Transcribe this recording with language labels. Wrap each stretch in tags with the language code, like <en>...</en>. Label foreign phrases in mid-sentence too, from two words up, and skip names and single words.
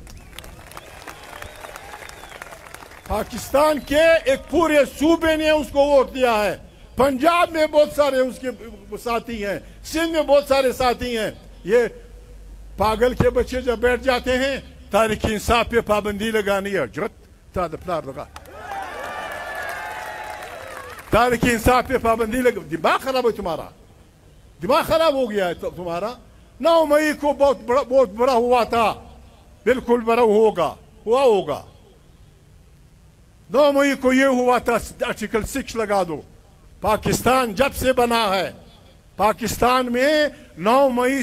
<ur>پاکستان کے ایک پورے صوبے نے اس کو ووٹ دیا ہے. پنجاب میں بہت سارے اس کے ساتھی ہیں, سندھ میں بہت سارے ساتھی ہیں. یہ پاگل کے بچے جب بیٹھ جاتے ہیں تحریک انصاف پہ پابندی لگانی ہے</ur> <ps>جرت تا د پلار</ps> <ur>لگا تحریک انصاف پہ پابندی لگا دماغ خراب ہے تمہارا دماغ خراب ہو گیا ہے تمہارا 9 مئی کو بہت بڑا ہوا تھا بالکل بڑا ہوگا 9 مئی کو یہ ہوا تھا آرٹیکل 6 لگا دو پاکستان جب سے بنا ہے پاکستان میں 9 مئی</ur>